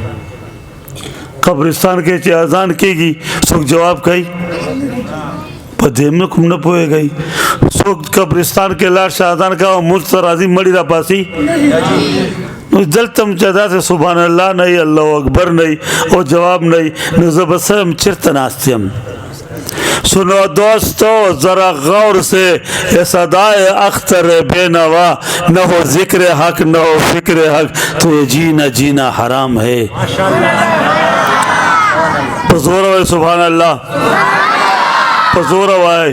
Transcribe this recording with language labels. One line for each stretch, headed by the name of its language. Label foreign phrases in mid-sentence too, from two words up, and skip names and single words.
Pashto: قبرستان کې چې اذان کېږي څوک جواب کوي؟ په دې مې کوم نه پوهېږئ. څوک قبرستان کې لاړ شه اذان کوه مونځ ته راځي مړي راپاسي. نو دلته هم چې داسې
Arabic: سبحان الله
Pashto: نه وي
Arabic: الله اکبر
Pashto: نه وي او جواب نه وي نو زه به څه یم چېرته ناست یم.
Urdu: سنو دوستو ذرا غور سے یہ صدائے اختر بے نوا نہ ہو ذکر حق نہ ہو فکر حق تو یہ جینا جینا حرام ہے. پزور ہوئے
Arabic: سبحان اللہ
Urdu: پزور ہوئے.